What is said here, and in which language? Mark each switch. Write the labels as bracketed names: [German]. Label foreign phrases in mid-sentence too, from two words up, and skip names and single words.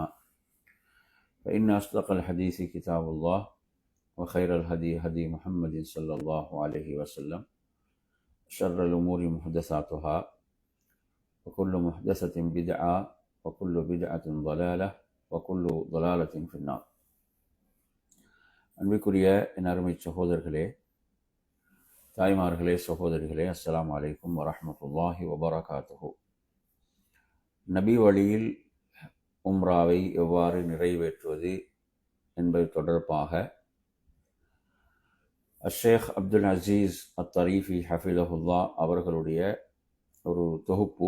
[Arabic] فإن أصدق الحديث كتاب الله وخير الهدي هدي محمد صلى الله عليه وسلم. شر الأمور محدثاتها وكل محدثة بدعة وكل بدعة ضلالة وكل ضلالة في النار. [Tamil] அன்பிற்குரிய என் அருமை சகோதரர்களே, தாய்மார்களே, சகோதரிகளே, [Arabic] السلام عليكم ورحمة الله وبركاته. [Tamil] நபி வழியில் உம்ராவை எவ்வாறு நிறைவேற்றுவது என்பது தொடர்பாக ஷேக் அப்துல் அசீஸ் அத்தரீஃபி ஹஃபிலஹுல்லா அவர்களுடைய ஒரு தொகுப்பு.